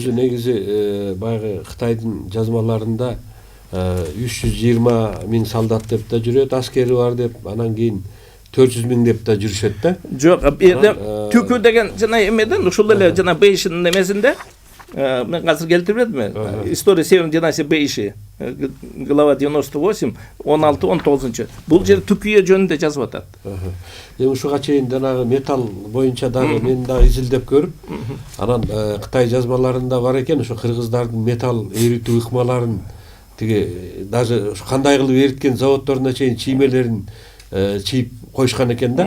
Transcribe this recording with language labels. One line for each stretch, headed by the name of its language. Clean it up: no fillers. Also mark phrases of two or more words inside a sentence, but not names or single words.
Kyrgyz: Өзү негизи баягы Кытайдын жазмаларында 320 000 солдат деп да жүрөт, аскери бар деп, анан кийин 400 000 деп да жүрүшөт да. Жок, берде түкү деген жана эмеден ушул эле жана Бейшинин эмесинде мен азыр келтирбедимби?
Russian: История Северной династии Бейши, глава 98, 16-19.
Kyrgyz: Бул жер түкүе жөнүндө жазып атат. Эми ушуга чейин жанагы металл боюнча дагы мен дагы изилдеп көрүп, анан Кытай жазмаларында бар экен, ошо кыргыздардын металл эритүү ыкмаларын тиги даже кандай кылып эриткен заводдоруна чейин чиймелерин чийип коюшкан экен да.